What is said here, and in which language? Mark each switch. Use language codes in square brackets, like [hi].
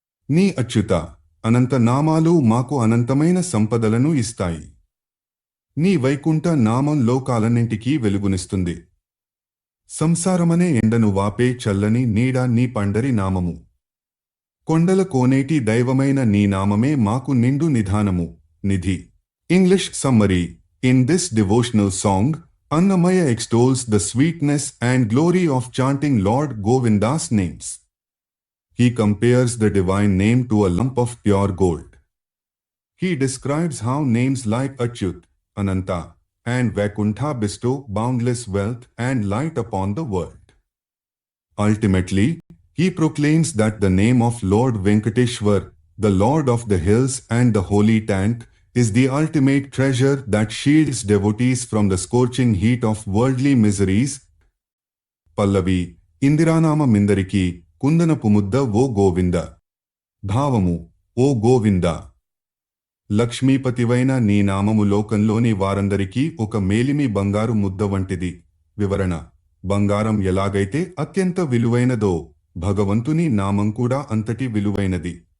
[te] నీ అచ్యుత, అనంత నామాలు మాకు అనంతమైన సంపదలను ఇస్తాయి. నీ వైకుంఠ నామం లోకాలన్నింటికీ వెలుగునిస్తుంది. సంసారమనే ఎండను వాపే చల్లని నీడ నీ పండరి నామము. కొండల కోనేటి దైవమైన నీ నామమే మాకు నిండు నిధానము, నిధి. [en] English summary: In this devotional song, Annamaya extols the sweetness and glory of chanting Lord Govinda's names. He compares the divine name to a lump of pure gold. He describes how names like Achyut, Ananta, and Vaikuntha bestow boundless wealth and light upon the world. Ultimately, he proclaims that the name of Lord Venkateshwar, the Lord of the hills and the holy tank, is the ultimate treasure that shields devotees from the scorching heat of worldly miseries. [te] పల్లవి ఇందిరానామమిందరికి కుందనపు ముద్ద ఓ గోవింద. భావము ఓ గోవింద, లక్ష్మీపతివైన నీ నామము లోకంలోని వారందరికీ ఒక మేలిమి బంగారు ముద్ద వంటిది. వివరణ: బంగారం ఎలాగైతే అత్యంత విలువైనదో భగవంతుని నామం కూడా అంతటి విలువైనది.